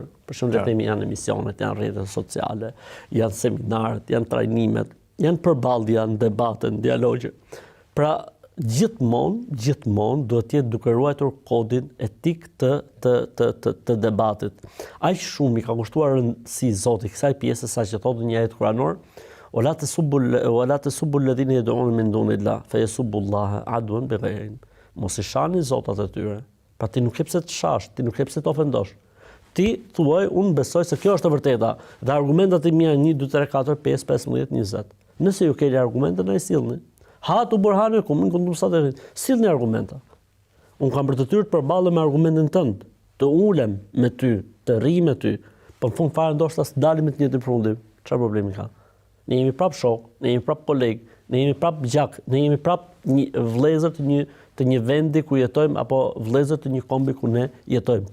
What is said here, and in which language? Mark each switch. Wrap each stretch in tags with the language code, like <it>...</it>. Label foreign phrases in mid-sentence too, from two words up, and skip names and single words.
<sq>Për shembull, le të themi janë emisionet, janë rrjetet sociale, janë seminarët, janë trajnimet, janë përballja, në debate, në dialogje. Pra, gjithmonë duhet të jetë duke ruajtur kodin etik të debatit. Aq shumë i ka kushtuar rëndësi Zoti kësaj pjese sa që thotë një ajet kuranor,</sq> <ar>ولا تسبوا الذين يدعون من دون الله فيسبوا الله عدوا بغير علم.</ar> <sq>Mos i shani zotat e tyre. Pra ti nuk ke pse të shash, ti nuk ke pse të ofendosh. Ti thuaj, unë besoj se kjo është e vërteta. Dhe argumentat e mia 1, 2, 3, 4, 5, 15, 20. Nëse ju keni argumente, na i sillni.</sq> <ar>هاتوا برهانكم إن كنتم صادقين.</ar> <sq>Sillni argumenta. Unë kam për detyrë të përballem me argumentin tënd, të ulem me ty, të rri me ty, Po në fund fare ndoshta dalim me të njëjtin përfundim. Çfarë problemi ka? Ne jemi prap shok, ne jemi prap koleg, ne jemi prap gjak, ne jemi prap vëllezër të një vendi ku jetojmë apo vëllezër të një kombi ku ne jetojmë.</sq>